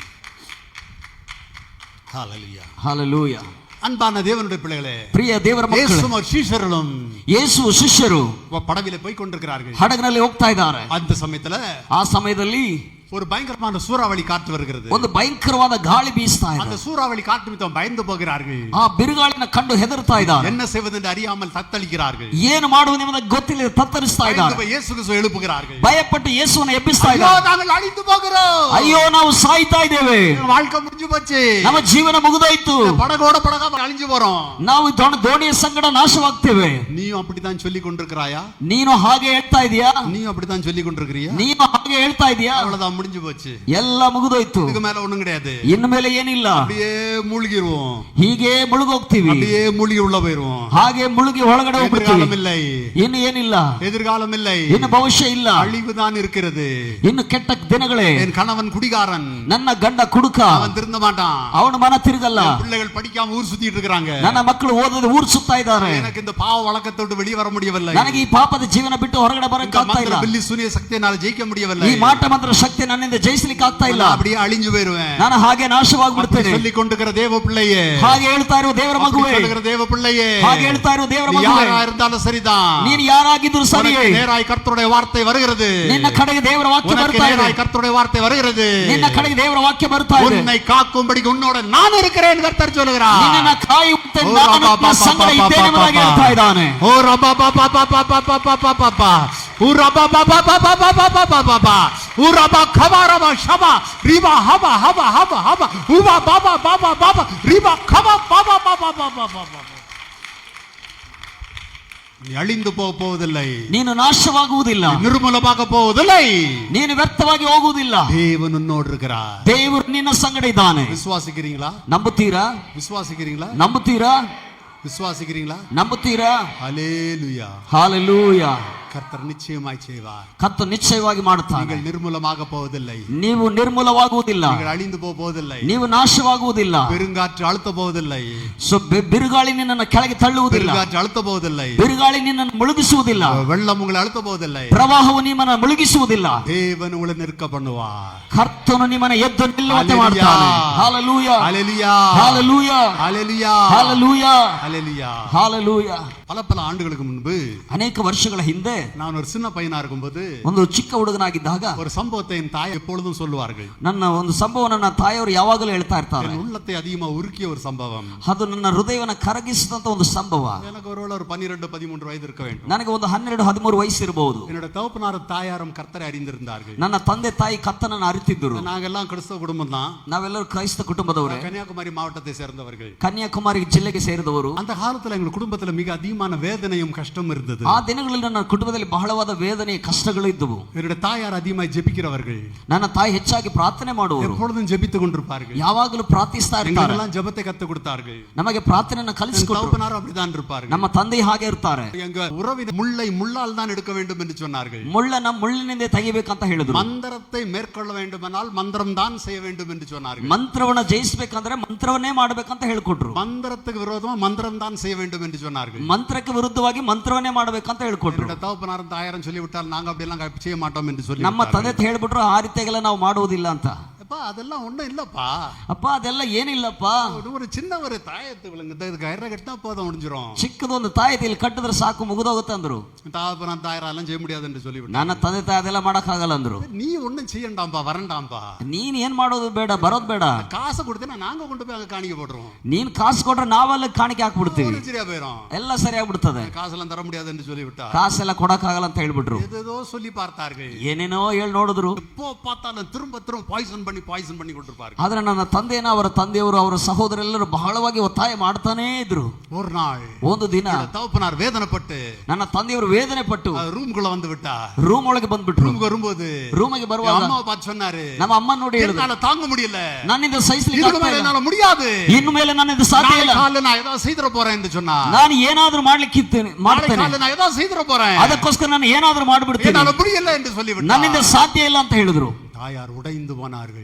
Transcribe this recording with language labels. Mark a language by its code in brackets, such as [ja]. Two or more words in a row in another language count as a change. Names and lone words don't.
[ta] Hallelujah. Hallelujah. அன்பான தேவனுடைய பிள்ளைகளே, [kn] ಪ್ರಿಯ ದೇವರ ಮಕ್ಕಳೇ, [ta] ಯೇಸು ಶಿಷ್ಯர்களும் [kn] ಯೇಸು ಶಿಷ್ಯರು [ta] படவிலே போய் கொண்டிருக்கிறார்கள். [kn] ಹಡಗಿನಲ್ಲಿ ಹೋಗ್ತಾ ಇದ್ದಾರೆ. [ta] அந்த சமயத்துல [kn] ಆ ಸಮಯದಲ್ಲಿ [ta] ஒரு பயங்கரமான சூறாவளி காற்று வருகிறது. [kn] ಒಂದು ಭಯಂಕರವಾದ ಗಾಳಿ ಬೀಸ್ತಾ ಇದೆ. [ta] அந்த சூறாவளி காற்று நிமித்தம் பயந்து போகிறார்கள். [kn] ಆ ಬಿರುಗಾಳಿನ ಕಂಡು ಹೆದರ್ತಾ ಇದ್ದಾರೆ. [ta] என்ன செய்வதென்று அறியாமல் தத்தளிக்கிறார்கள். [kn] ಏನು ಮಾಡುವುದೆಂಬುದು ಗೊತ್ತಿಲ್ಲ, ತತ್ತರಿಸ್ತಾ ಇದ್ದಾರೆ. [ta] ಯೇಸು ಕ್ರಿಸ್ತು எழுப்புகிறார்கள். [kn] ಭಯಪಟ್ಟು ಯೇಸುವನ್ನು ಎಬ್ಬಿಸ್ತಾ ಇದ್ದಾರೆ. [ta] நாங்கள் அழிந்து போகிறோம். [kn] ಅಯ್ಯೋ, ನಾವು ಸಾಯ್ತಾ ಇದ್ದೇವೆ. [ta] வாழ்க்கை முடிஞ்சு போச்சு. [kn] ನಮ್ಮ ಜೀವನ ಮುಗಿದೋಯ್ತು. [ta] படகோட படகா அழிஞ்சு போறோம். [kn] ನಾವು ದೋಣಿಯ ಸಂಗಡ ನಾಶವಾಗ್ತೇವೆ. [ta] நீயும் அப்படித்தான் சொல்லிக் கொண்டிருக்கிறாயா? [kn] ನೀನು ಹಾಗೆ ಹೇಳ್ತಾ ಇದೀಯಾ? [ta] நீயும் அப்படித்தான் சொல்லிக் கொண்டிருக்கிறியா? [kn] ನೀನು ಹಾಗೆ ಹೇಳ್ತಾ ಇದೀಯಾ? [ta] அவ்வளவுதான் முடிஞ்சு போச்சு, [kn] ಎಲ್ಲ ಮುಗಿದೋಯ್ತು, [ta] இதுக்கு மேல ஒண்ணும் கிடையாது, [kn] ಇನ್ನು ಮೇಲೆ ಏನಿಲ್ಲ, [ta] அப்படியே மூழ்கிடுவோம், [kn] ಹೀಗೆ ಮುಳುಗೋಗ್ತೀವಿ, [ta] அப்படியே மூழ்கி உள்ள போயிருவோம். [kn] ಹಾಗೆ ಮುಳುಗಿ ಒಳಗಡೆ ಹೋಗ್ಬಿಡ್ತೀವಿ. [ta] எதிர்காலம் இல்லை, [kn] ಇನ್ನು ಏನಿಲ್ಲ, [ta] எதிர்காலம் இல்லை, [kn] ಇನ್ನು ಭವಿಷ್ಯ ಇಲ್ಲ, [ta] அழிவுதான் இருக்கிறது. [kn] ಇನ್ನು ಕೆಟ್ಟ ದಿನಗಳೇ. [ta] என் கணவன் குடிகாரன், [kn] ನನ್ನ ಗಂಡ ಕುಡುಕ, [ta] அவன் திருந்த மாட்டான், [kn] ಅವನ ಮನ ತಿರುಗಲ್ಲ, [ta] என் பிள்ளைகள் படிக்காம ஊர் சுத்திட்டு இருக்காங்க, [kn] ನನ್ನ ಮಕ್ಕಳು ಓದದೆ ಊರು ಸುತ್ತಾ ಇದ್ದಾರೆ, [ta] எனக்கு இந்த பாவ வழக்கத்தை விட்டு வெளியே வர முடியவில்லை, [kn] ನನಗೆ ಈ ಪಾಪದ ಜೀವನ ಬಿಟ್ಟು ಹೊರಗಡೆ ಬರಕ್ಕೆ ಆಗ್ತಾ ಇಲ್ಲ, [ta] பில்லி சூனிய சக்தியினால ஜெயிக்க முடியவில்லை, [kn] ಈ ಮಾಟ ಮಂತ್ರ ಶಕ್ತಿ ನನ್ನಿಂದ ಜಯಿಸಲಿಕ್ಕೆ ಆಗ್ತಾ ಇಲ್ಲ, [ta] அப்படியே அழிஞ்சு போயிருவேன், [kn] ನಾನು ಹಾಗೆ ನಾಶವಾಗ್ಬಿಡ್ತೇನೆ. [ta] சொல்லி கொண்டிருக்கிற தேவ பிள்ளையே, [kn] ಹಾಗೆ ಹೇಳ್ತಾ ಇರುವ ದೇವರ ಮಗುವೇ, [ta] சொல்லுகிற தேவ பிள்ளையே, [kn] ಹಾಗೆ ಹೇಳ್ತಾ ಇರುವ ದೇವರ ಮಗುವೇ, [ta] யாரா இருந்தாலும் சரிதான், [kn] ನೀನು ಯಾರಾಗಿದ್ದರೂ ಸರಿಯೇ, [ta] நேராய் கர்த்தருடைய வார்த்தை வருகிறது, [kn] ನಿನ್ನ ಕಡೆಗೆ ದೇವರ ವಾಕ್ಯ ಬರ್ತಾ ಇದೆ, [ta] நேராய் கர்த்தருடைய வார்த்தை வருகிறது, [kn] ನಿನ್ನ ಕಡೆಗೆ ದೇವರ ವಾಕ್ಯ ಬರ್ತಾ ಇದೆ, [ta] உன்னை காக்கும்படி உன்னோட நான் இருக்கிறேன் கர்த்தர் சொல்லுகிறார், [kn] ನಿನ್ನನ್ನು ಕಾಯುವಂತೆ ನಾನು ನಿನ್ನ ಸಂಗಡ ಇದ್ದೇನೆ ಎಂಬುದಾಗಿ ಹೇಳ್ತಾ ಇದ್ದಾನೆ. ஓ ரபா பா பா பா பா பா பா பா பா பா பா ஓ ரபா பா பா பா பா பா பா பா பா பா ஓ ரபா கபாரபா ஷபா ரிபா ஹபா ஹபா ஹபா ஹபா உபா பாபா பாபா பாபா ரிபா கபா பாபா பாபா பாபா பாபா. [ta] நீ அழிந்து போவதில்லை, [kn] ನೀನು ನಾಶವಾಗುವುದಿಲ್ಲ, [ta] நிர்மூலமாக போவதில்லை, [kn] ನೀನು ವ್ಯರ್ಥವಾಗಿ ಹೋಗುವುದಿಲ್ಲ, [ta] தேவன் உன்னோடு இருக்கிறார், [kn] ದೇವರು ನಿನ್ನ ಸಂಗಡ ಇದ್ದಾನೆ. [ta] விசுவாசிக்கிறீங்களா? [kn] ನಂಬುತ್ತೀರಾ? [ta] விசுவாசிக்கிறீங்களா? [kn] ನಂಬುತ್ತೀರಾ? [ta] விசுவாசிக்கிறீங்களா? [kn] ನಂಬುತ್ತೀರಾ? [ta] ஹல்லேலூயா, ஹalleluya. கர்த்தர் நிச்சயமாய் செய்வார், [kn] ಕರ್ತನು ನಿಶ್ಚಯವಾಗಿ ಮಾಡುತ್ತಾನೆ. [ta] நீங்கள் நிர்மூலமாக போவதில்லை, [kn] ನೀವು ನಿರ್ಮೂಲವಾಗುವುದಿಲ್ಲ, [ta] நீங்கள் ಅಳಿந்து போவதில்லை, [kn] ನೀವು ನಾಶವಾಗುವುದಿಲ್ಲ, [ta] பெருங்காற்று அழுத்த போவதில்லை, [kn] ಬಿರುಗಾಳಿ ನಿನ್ನನ್ನು ಕೆಳಗೆ ತಳ್ಳುವುದಿಲ್ಲ, [ta] பெருங்காற்று அழுத்த போவதில்லை, [kn] ಬಿರುಗಾಳಿ ನಿನ್ನನ್ನು ಮುಳುಗಿಸುವುದಿಲ್ಲ, [ta] வெள்ளம் உங்களை அழுத்த போவதில்லை, [kn] ಪ್ರವಾಹವು ನಿಮ್ಮನ್ನು ಮುಳುಗಿಸುವುದಿಲ್ಲ, [ta] தேவன் உங்களை நிற்க பண்ணுவார், [kn] ಕರ್ತನು ನಿಮ್ಮನ್ನು ಎದ್ದು ನಿಲ್ಲುವಂತೆ ಮಾಡ್ತಾನೆ. [ta] ஹalleluya, ஹalleluya, ஹalleluya, ஹalleluya, ஹalleluya, ஹalleluya. ஹalleluya. பல ஆண்டுகளுக்கு முன்பு [kn] ಅನೇಕ ವರ್ಷಗಳ ಹಿಂದೆ [ta] நான் ஒரு சின்ன பையனா இருக்கும்போது [kn] ಒಂದು ಚಿಕ್ಕ ಹುಡುಗನಾಗಿದ್ದಾಗ [ta] ஒரு சம்பவத்தை என் தாய் எப்பொழுதும் சொல்லுவார்கள், [kn] ನನ್ನ ಒಂದು ಸಂಭವ ನನ್ನ ತಾಯಿಯವರು ಯಾವಾಗಲೂ ಹೇಳ್ತಾ ಇರ್ತಾರೆ, [ta] என் உள்ளத்தை அதிகமா உருக்கிய ஒரு சம்பவம், [kn] ಅದು ನನ್ನ ಹೃದಯವನ್ನು ಕರಗಿಸಿದಂತ ಒಂದು ಸಂಭವ. [ta] எனக்கு ஒருவேளை ஒரு 12-13 வயது இருக்க வேண்டும், [kn] ನನಗೆ ಒಂದು 12-13 ವಯಸ್ಸು ಇರಬಹುದು. [ta] என்னோட தகப்பனாரும் தாயாரும் கர்த்தரை அறிந்திருந்தார்கள், [kn] ನನ್ನ ತಂದೆ ತಾಯಿ ಕರ್ತನನ್ನು ಅರಿತಿದ್ದರು. [ta] நாங்கெல்லாம் கிறிஸ்தவ குடும்பம் தான், [kn] ನಾವೆಲ್ಲರೂ ಕ್ರೈಸ್ತ ಕುಟುಂಬದವರೇ, [ta] கன்னியாகுமரி மாவட்டத்தை சேர்ந்தவர்கள், [kn] ಕನ್ಯಾಕುಮಾರಿ ಜಿಲ್ಲೆಗೆ ಸೇರಿದವರು. [ta] அந்த காலத்துல எங்க குடும்பத்துல மிக அதிகமான வேதனையும் கஷ்டம் இருந்தது, [kn] ಆ ದಿನಗಳಲ್ಲಿ ನನ್ನ ಕುಟುಂಬದಲ್ಲಿ ಬಹಳವಾದ ವೇದನೆ ಕಷ್ಟಗಳು ಇದ್ದವು. [ta] என்னோட தாயார் அதிகமாய் ஜெபிக்கிறவர்கள், [kn] ನನ್ನ ತಾಯಿ ಹೆಚ್ಚಾಗಿ ಪ್ರಾರ್ಥನೆ ಮಾಡುವವರು, [ta] எப்பொழுதும் ஜெபித்துக் கொண்டிருப்பார்கள், [kn] ಯಾವಾಗಲೂ ಪ್ರಾರ್ಥಿಸ್ತಾ ಇರ್ತಾರೆ, [ta] எங்களெல்லாம் ஜெபத்தை கத்துக் கொடுத்தார்கள், [kn] ನಮಗೆ ಪ್ರಾರ್ಥನೆಯನ್ನು ಕಲಿಸಿಕೊಟ್ಟರು. [ta] தகப்பனாரும் அப்படிதான் இருப்பார்கள், [kn] ನಮ್ಮ ತಂದೆ ಹಾಗೆ ಇರ್ತಾರೆ. [ta] எங்க உறவின் முள்ளை முள்ளால் தான் எடுக்க வேண்டும் என்று சொன்னார்கள், [kn] ಮುಳ್ಳನ್ನ ಮುಳ್ಳಿನಿಂದ ತೆಗಿಬೇಕಂತ ಹೇಳಿದ್ರು. [ta] மந்திரத்தை மேற்கொள்ள வேண்டுமானால் மந்திரம் தான் செய்ய வேண்டும் என்று சொன்னார்கள், [kn] ಮಂತ್ರವನ್ನ ಜಯಿಸಬೇಕಂದ್ರೆ ಮಂತ್ರವನ್ನೇ ಮಾಡಬೇಕಂತ ಹೇಳ್ಕೊಟ್ರು. [ta] மந்திரத்துக்கு விரோதமா மந்திரம் தான் செய்ய வேண்டும் என்று சொன்னார்கள், [kn] ಮಂತ್ರಕ್ಕೆ ವಿರುದ್ಧವಾಗಿ ಮಂತ್ರವನ್ನೇ ಮಾಡಬೇಕಂತ ಹೇಳ್ಕೊಟ್ರು. [ta] என்னோட தகப்பனாரும் தாயாரும் சொல்லிவிட்டால் நாங்க அப்படி எல்லாம் செய்ய மாட்டோம் என்று சொல்லி [kn] ನಮ್ಮ ತಂದೆ ಹೇಳ್ಬಿಟ್ರು ಆ ರೀತಿಯಾಗೆಲ್ಲ ನಾವು ಮಾಡುವುದಿಲ್ಲ ಅಂತ. [ta] அப்பா அதெல்லாம் ஒண்ணும் இல்லப்பா, [kn] ಅಪ್ಪ ಅದೆಲ್ಲ ಏನಿಲ್ಲಪ್ಪ, [ta] ஒரு சின்ன ஒரு தாயத்து விழுங்குது, இதுக்கு கயிறை கட்டினா போதும் முடிஞ்சிடும், [kn] ಚಿಕ್ಕದೊಂದು ತಾಯಿ ಇಲ್ಲಿ ಕಟ್ಟಿದ್ರೆ ಸಾಕು ಮುಗಿದೋಗುತ್ತೆ ಅಂದ್ರು. [ta] தகப்பனார் தாயாரெல்லாம் செய்ய முடியாது என்று சொல்லிவிட்டார், [kn] ನನ್ನ ತಂದೆ ತಾಯಿ ಅದೆಲ್ಲ ಮಾಡಕ್ ಆಗಲ್ಲ ಅಂದ್ರು. [ta] நீ ஒண்ணும் செய்யண்டாம்பா வரண்டாம்பா, [kn] ನೀನ್ ಏನ್ ಮಾಡೋದು ಬೇಡ, ಬರೋದ್ ಬೇಡ, [ta] காசை கொடுத்தா நாங்க கொண்டு போய் அங்க காணிக்க போடுறோம், [kn] ನೀನ್ ಕಾಸು ಕೊಟ್ರೆ ನಾವೆಲ್ಲ ಕಾಣಿಕೆ ಹಾಕ್ಬಿಡ್ತೀವಿ, [ta] சரியா போயிடும், [kn] ಎಲ್ಲ ಸರಿಯಾಗ್ಬಿಡ್ತದೆ, [ta] காசெல்லாம் தர முடியாது என்று சொல்லிவிட்டார், [kn] ಕಾಸೆಲ್ಲ ಕೊಡಕ್ ಆಗಲ್ಲ ಅಂತ ಹೇಳ್ಬಿಟ್ರು. [ta] ஏதோ சொல்லி பார்த்தார்கள், [kn] ಏನೇನೋ ಹೇಳಿ ನೋಡಿದ್ರು. [ta] எப்போ பார்த்தாலும் திரும்ப பாய்சன் பண்ணி கொண்டிருப்பார்கள். [kn] ಆದ್ರೆ ನನ್ನ ತಂದೆಯನ್ನ ಅವರ ತಂದೆಯವರು ಅವರ ಸಹೋದರೆಲ್ಲರೂ ಬಹಳವಾಗಿ ಒತ್ತಾಯ ಮಾಡ್ತಾನೇ ಇದ್ರು. [ta] ஒரு நாள் [kn] ಒಂದು ದಿನ [ta] தகப்பனார் வேதனைப்பட்டு [kn] ನನ್ನ ತಂದೆಯವರು ವೇದನೆ ಪಟ್ಟು [ta] ரூம்குள்ள வந்து விட்டார், [kn] ರೂಮ್ ಒಳಗೆ ಬಂದ್ಬಿಟ್ರು. [ta] ரூமுக்கு வரும்போது [kn] ರೂಮಿಗೆ ಬರುವಾಗ [ta] அம்மாவை பார்த்து சொன்னாரு, [kn] ನಮ್ಮ ಅಮ್ಮ ನೋಡಿ ಹೇಳಿದ್ರು, [ta] என்னால தாங்க முடியல, [kn] ನನ್ನಿಂದ ಸಹಿಸಲಿಕ್ಕೆ [ta] இதுக்கு [kn] ಆಗ್ತಾ [ta] மேல [kn] ಇಲ್ಲ, [ta] என்னால முடியாது, [kn] ಇನ್ನು ಮೇಲೆ ನನ್ನಿಂದ ಸಾಧ್ಯ ಇಲ್ಲ, [ta] காலையில நான் ஏதாவது செய்திர போறேன் என்று சொன்னார், [kn] ನಾನು ಏನಾದ್ರೂ ಮಾಡ್ಲಿಕ್ಕಿದ್ದೇನೆ ಮಾಡ್ತೇನೆ, [ta] காலையில நான் ஏதாவது செய்திர போறேன், [kn] ಅದಕ್ಕೋಸ್ಕರ ನಾನು ಏನಾದ್ರೂ ಮಾಡ್ಬಿಡ್ತೇನೆ, [ta] என்னால முடியல என்று சொல்லிவிட்டார், [kn] ನನ್ನಿಂದ ಸಾಧ್ಯ ಇಲ್ಲ ಅಂತ ಹೇಳಿದ್ರು. [ta] தாயார் உடைந்து போனார்கள்,